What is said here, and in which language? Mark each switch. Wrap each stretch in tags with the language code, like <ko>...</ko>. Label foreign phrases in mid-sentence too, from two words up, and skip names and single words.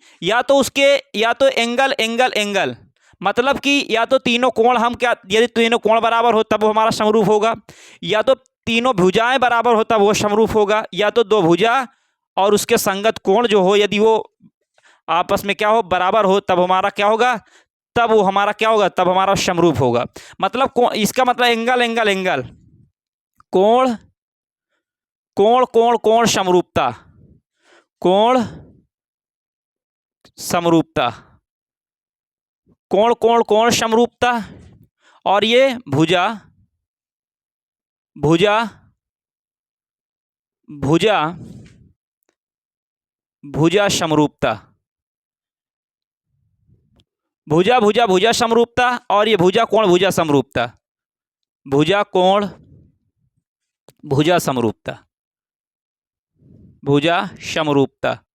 <hi>या तो एंगल, मतलब कि या तो तीनों कोण हम क्या, यदि तीनों कोण बराबर हो तब वो हमारा समरूप होगा, या तो तीनों भुजाएं बराबर हो तब वो समरूप होगा, या तो 2 भुजा और उसके संगत कोण जो हो, यदि वो आपस में क्या हो? बराबर हो, तब हमारा क्या होगा? तब वो हमारा क्या होगा, तब हमारा समरूप होगा। मतलब इसका मतलब</hi> <en>angle angle angle,</en> <hi>कोण कोण कोण कोण समरूपता, कोण समरूपता, कोण कोण कोण समरूपता, और ये भुजा भुजा भुजा भुजा समरूपता, भुजा भुजा भुजा समरूपता, और ये भुजा कोण भुजा समरूपता, भुजा कोण भुजा समरूपता, भुजा समरूपता।</hi>